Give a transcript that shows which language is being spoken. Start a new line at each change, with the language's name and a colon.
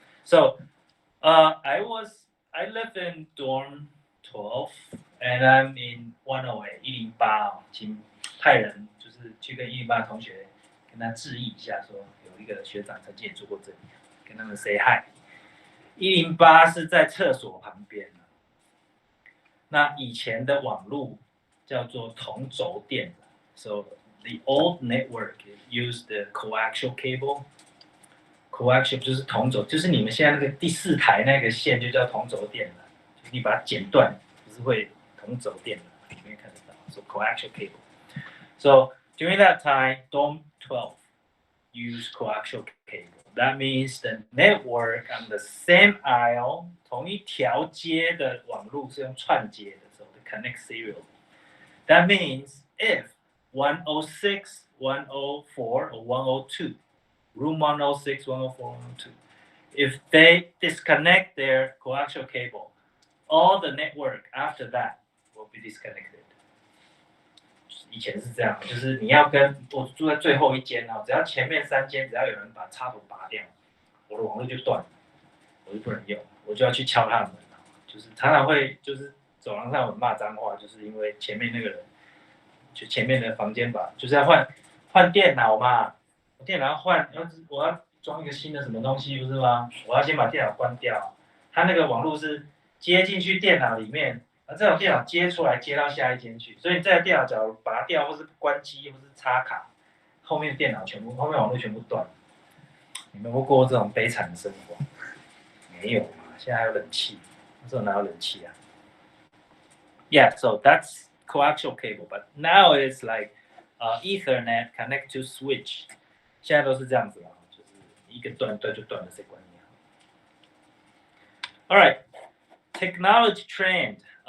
English: So, I live in dorm 12, and I'm in 108
Chinese: 108请派人就是去跟108同学跟他致意一下，说有一个学长曾经也住过这里，跟他们
English: say hi。
Chinese: 108是在厕所旁边。那以前的网路叫做同轴电缆
English: ，so the old network used the coaxial cable.
Chinese: Coaxial 就是同轴，就是你们现在那个第4台那个线就叫同轴电缆，就是你把它剪断，不是会同轴电缆，里面看得到。
English: So coaxial cable. So during that time, Dome 12 used coaxial cable. That means the network on the same aisle,
Chinese: 同一条街的网路是用串接的
English: ，so they connect serially. That means if 106, 104, or 102, room 106, 104, 102, if they disconnect their coaxial cable, all the network after that will be disconnected.
Chinese: 以前是这样，就是你要跟我住在最后一间啊，只要前面3间只要有人把插头拔掉，我的网络就断了，我就不能用，我就要去敲他的门，就是常常会就是走廊上有人骂脏话，就是因为前面那个人，就前面的房间吧，就是要换电脑嘛，电脑要换，我要装一个新的什么东西不是吗？我要先把电脑关掉，它那个网络是接进去电脑里面。这种电脑接出来接到下一间去，所以你这台电脑假如拔掉或是关机或是插卡，后面网络全部断。你们有过这种悲惨的生活？没有嘛，现在还有冷气，那时候哪有冷气啊
English: ？Yeah, so that's coaxial cable, but now it's like Ethernet connect to switch.
Chinese: 现在都是这样子了，就是一个断就断了，谁管你啊 ？
English: All right, technology trend.